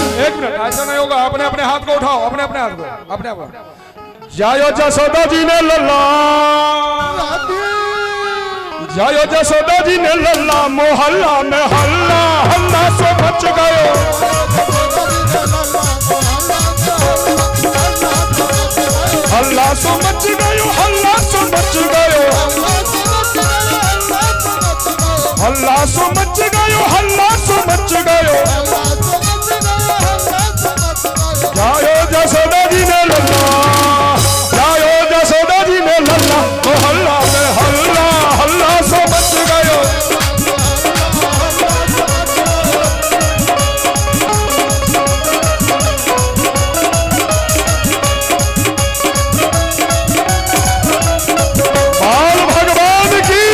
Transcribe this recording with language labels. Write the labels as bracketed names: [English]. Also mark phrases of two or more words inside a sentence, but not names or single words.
[Hindi] एक मिनट, ऐसा नहीं होगा। अपने अपने हाथ को उठाओ, अपने अपने हाथ को, अपने अपने। [Braj] जायो जसोदा जी ने लल्ला, जायो जसोदा जी ने लल्ला, मोहल्ला में हल्ला हल्ला सो मच गयो। हल्ला सो मच गयो, हल्ला सो मच गयो, हल्ला सो मच गयो, हल्ला सो मच गयो। जायो जसोदा जी ने लल्ला, जायो जसोदा जी ने लल्ला, मोहल्ला में हल्ला हल्ला सो मच गयो। [Hindi] बाल भगवान की।